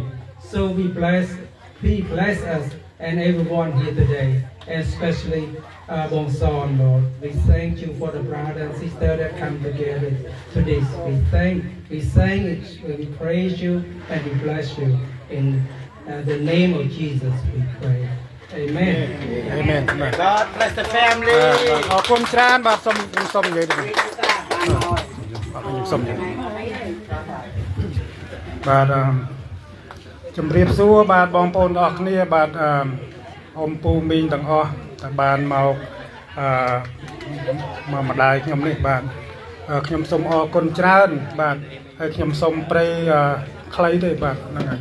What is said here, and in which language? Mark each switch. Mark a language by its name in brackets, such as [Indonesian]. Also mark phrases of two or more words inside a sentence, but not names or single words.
[English] So please bless us and everyone here today, and especially Bong Son, Lord. We thank you for the brother and sister that come together to this. We thank it, we praise you, and we bless you. In the name of Jesus, we pray. Amen. Amen. God bless the family. [Khmer] អរគុណច្រើនបាទសូមនិយាយទៅបាទខ្ញុំសូមនិយាយបាទជំរាបសួរបាទបងប្អូនទាំងអស់គ្នាបាទអ៊ំពូមីងទាំងអស់ដែលបានមកម្ដាយខ្ញុំនេះបាទខ្ញុំសូមអរគុណច្រើនបាទហើយខ្ញុំសូមប្រេខ្លីទេបាទហ្នឹងហើយ